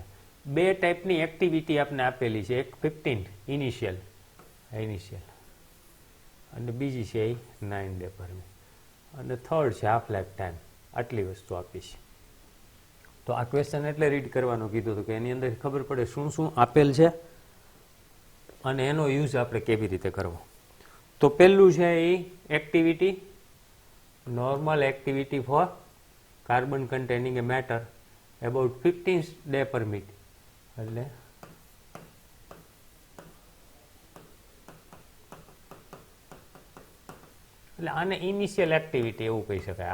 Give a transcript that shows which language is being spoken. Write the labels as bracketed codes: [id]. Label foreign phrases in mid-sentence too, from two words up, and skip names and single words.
[gu] 2 ટાઈપની એક્ટિવિટી આપણે આપેલી છે, એક 15 ઇનિશિયલ અને બીજી છે એ 9 [en] day per minute, [gu] અને થર્ડ છે [en] half life time. [gu] આટલી વસ્તુ આપી છે. તો આ ક્વેશ્ચન એટલે રીડ કરવાનું કીધું હતું કે એની અંદર ખબર પડે શું શું આપેલ છે અને એનો યુઝ આપણે કેવી રીતે કરવો. તો પહેલું છે એ એક્ટિવિટી, [en] normal activity for carbon containing a matter about 15 day per minute. [gu] એટલે આને [en] initial activity [gu] એવું કહી શકાય.